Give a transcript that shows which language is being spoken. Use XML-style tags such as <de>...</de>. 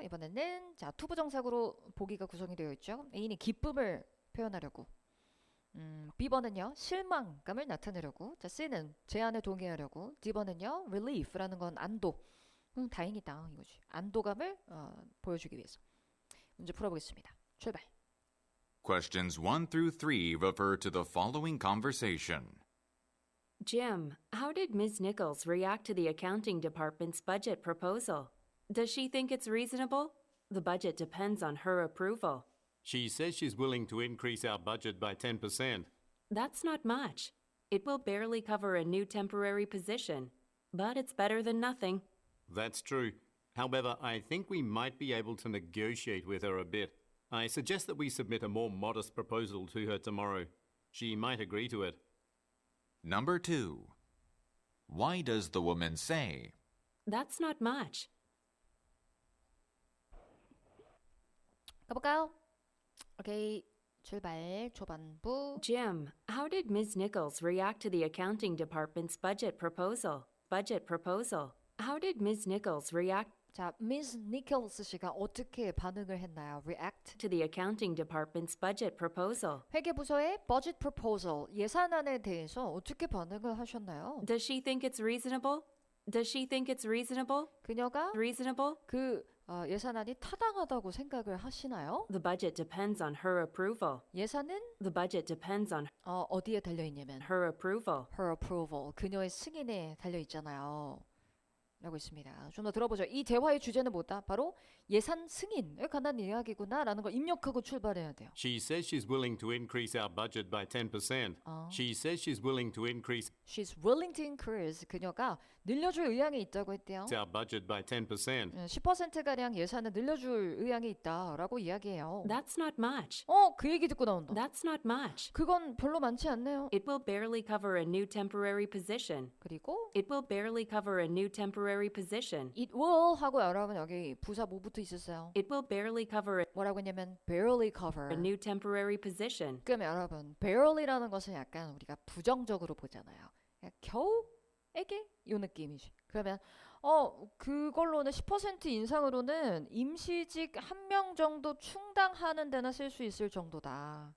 <ko>이번에는 자, 투부정사구로 보기가 구성이 되어 있죠. A는 기쁨을 표현하려고. B번은요, 실망감을 나타내려고. 자, C는 제안에 동의하려고. D번은요, relief라는 건 안도. 다행이다 이거지. 안도감을 보여주기 위해서. 문제 풀어보겠습니다. 출발.</ko> <en>Questions 1 through 3 refer to the following conversation. Jim, how did Ms. Nichols react to the accounting department's budget proposal? Does she think it's reasonable? The budget depends on her approval. She says she's willing to increase our budget by 10%. That's not much. It will barely cover a new temporary position, but it's better than nothing. That's true. However, I think we might be able to negotiate with her a bit. I suggest that we submit a more modest proposal to her tomorrow. She might agree to it. Number 2. Why does the woman say, That's not much.</en> <ko>가볼까요? 오케이. 출발. 초반부.</ko> <en>Jim, how did Ms. Nichols react to the accounting department's budget proposal? Budget proposal. How did Ms. Nichols react</en> <ko>자, Ms. Nichols 씨가 어떻게 반응을 했나요?</ko> <en>React. to the accounting department's budget proposal?</en> <ko>회계부서의 budget proposal, 예산안에 대해서 어떻게 반응을 하셨나요?</ko> <en>Does she think it's reasonable? Does she think it's reasonable?</en> <ko>그녀가</ko> <en>Reasonable?</en> <ko>그 예산안이 타당하다고 생각을 하시나요?</ko> <en>The budget depends on her approval.</en> <ko>예산은</ko> <en>The budget depends on</en> <ko>어디에 달려있냐면</ko> <en>her approval. her approval,</en> <ko>그녀의 승인에 달려있잖아요. 라고 있습니다. 좀 더 들어보죠. 이 대화의 주제는 뭐다? 바로 예산 승인에 관한 이야기구나 라는 걸 입력하고 출발해야 돼요.</ko> <en>She says she's willing to increase our budget by 10%. She says she's willing to increase She's willing to increase.</en> <ko>그녀가 늘려줄 의향이 있다고 했대요.</ko> <en>our budget by 10%.</en> <ko>10%가량 예산을 늘려줄 의향이 있다라고 이야기해요.</ko> <en>That's not much.</en> <ko>그 얘기 듣고 나온다.</ko> <en>That's not much.</en> <ko>그건 별로 많지 않네요.</ko> <en>It will barely cover a new temporary position.</en> <ko>그리고</ko> <en>It will barely cover a new temporary position. it will</en> <ko>하고 여러분 여기 부사 뭐부터 있었어요?</ko> <en>It will barely cover</en> <ko>뭐라고 했냐면</ko> <en>barely cover. a new temporary position.</en> <ko>그러면 여러분 barely라는 것은 약간 우리가 부정적으로 보잖아요. 그냥 겨우에게 요 느낌이지. 그러면 그걸로는 10% 인상으로는 임시직 1명 정도 충당하는 데나 쓸 수 있을 정도다.</ko>